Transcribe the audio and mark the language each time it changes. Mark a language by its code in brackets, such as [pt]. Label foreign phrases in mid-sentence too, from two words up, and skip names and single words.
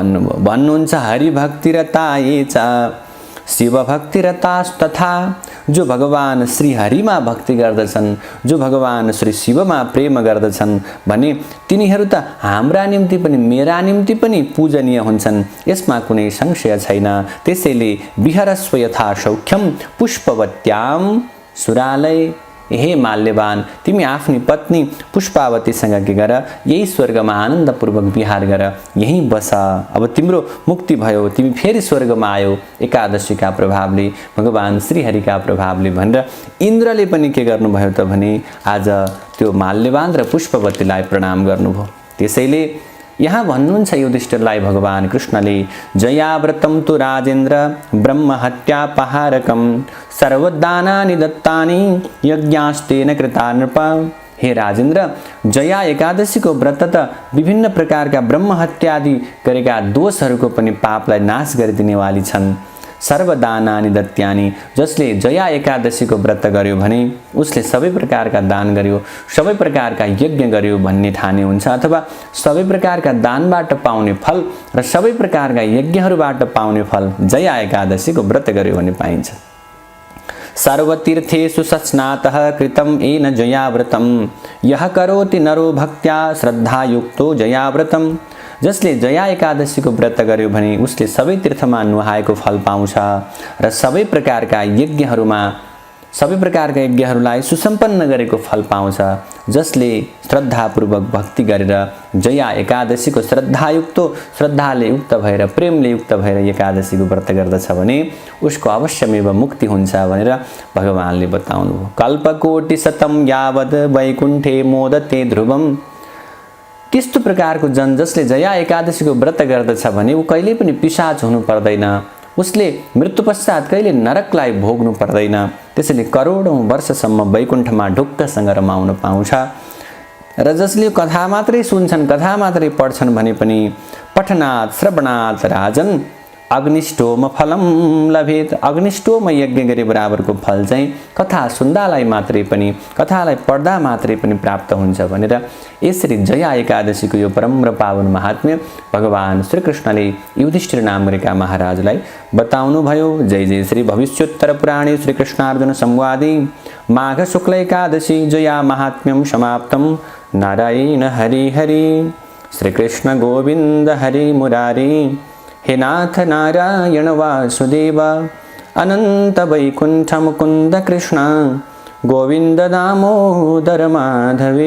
[sa] हरिभक्ति र ताये च शिवभक्तिरतास्तथा [ne] जो भगवान श्री हरिमा भक्ति गर्दछन्, जो भगवान श्री शिवमा प्रेम गर्दछन् भने तिनीहरू त हाम्रा निम्ति पनि मेरा निम्ति पनि पूजनीय हुन्छन्, यसमा कुनै संशय छैन। [sa] त्यसैले विहरस्व यथा सौख्यम पुष्पवत्याम सुरालय। [ne] हे माल्यवान, तिमी आफ्नी पत्नी पुष्पावतीसँग के गर, यही स्वर्गमा आनन्दपूर्वक विहार गर, यही बस, अब तिम्रो मुक्ति भयो, तिमी फेरि स्वर्गमा आयो एकादशीका प्रभावले, भगवान श्रीहरिका प्रभावले भनेर इन्द्रले पनि के गर्नुभयो त भने आज त्यो माल्यवान र पुष्पवतीलाई प्रणाम गर्नुभयो। त्यसैले यहाँ भन्नुहुन्छ युधिष्ठिरलाई भगवान कृष्णले, [sa] जयाव्रतं तु राजेन्द्र ब्रह्महत्यापहारकं सर्वदानानि दत्तानि यज्ञास्तेन कृता नृप। [ne] हे राजेन्द्र, जया एकादशीको व्रत त विभिन्न प्रकारका ब्रह्महत्यादि गरेका दोषहरूको पनि पापलाई नाश गरिदिनेवाली छन्। [sa] सर्वदानानि दत्यानि, [ne] जसले जया एकादशीको व्रत गर्यो भने उसले सबै प्रकारका दान गर्यो, सबै प्रकारका यज्ञ गर्यो भन्ने ठाने हुन्छ, अथवा सबै प्रकारका दानबाट पाउने फल र सबै प्रकारका यज्ञहरूबाट पाउने फल जया एकादशीको व्रत गर्यो भने पाइन्छ। [sa] सर्वतीर्थेषु सस्नातः कृतं येन जयाव्रतं यः करोति नरो भक्त्या श्रद्धायुक्तो जयाव्रतं। [ne] जसले जया एकादशीको व्रत गर्यो भने उसले सबै तीर्थमा नुहाएको फल पाउँछ र सबै प्रकारका यज्ञहरूलाई सुसम्पन्न गरेको फल पाउँछ। जसले श्रद्धापूर्वक भक्ति गरेर जया एकादशीको श्रद्धाले युक्त भएर प्रेमले युक्त भएर एकादशीको व्रत गर्दछ भने उसको अवश्यमेव मुक्ति हुन्छ भनेर भगवानले बताउनुभयो। [sa] कल्पकोटिशतं यावद् वैकुण्ठे मोदते ध्रुवम्। [ne] त्यस्तो प्रकारको जन जसले जया एकादशीको व्रत गर्दछ भने ऊ कहिले पनि पिशाच हुनु पर्दैन, उसले मृत्यु पश्चात कहिले नरकलाई भोग्नु पर्दैन। त्यसैले करोडौँ वर्षसम्म वैकुण्ठमा ढुक्कसँग रमाउन पाउँछ। र जसले कथा मात्रै सुन्छन्, कथा मात्रै पढ्छन् भने पनि [sa] पठनात् श्रवणात् राजन अग्निष्टोम फलम लभेत। [ne] अग्निष्टोम यज्ञ गरे बराबरको फल चाहिँ कथा सुन्दालाई मात्रै पनि, कथालाई पढ्दा मात्रै पनि प्राप्त हुन्छ भनेर यसरी जया एकादशीको यो परम र पावन महात्म्य भगवान श्रीकृष्णले युधिष्ठिर नाम गरेका महाराजलाई बताउनुभयो। [sa] जय जय श्री भविष्योत्तर पुराणे श्रीकृष्णार्जुन संवादे माघ शुक्ल एकादशी जया महात्म्यं समाप्तं। नारायण हरि हरि। श्रीकृष्ण गोविन्द हरि मुरारी। हे नाथ नारायण वासुदेव अनंत वैकुंठ मुकुंद कृष्ण गोविंद दामोदर माधवेति।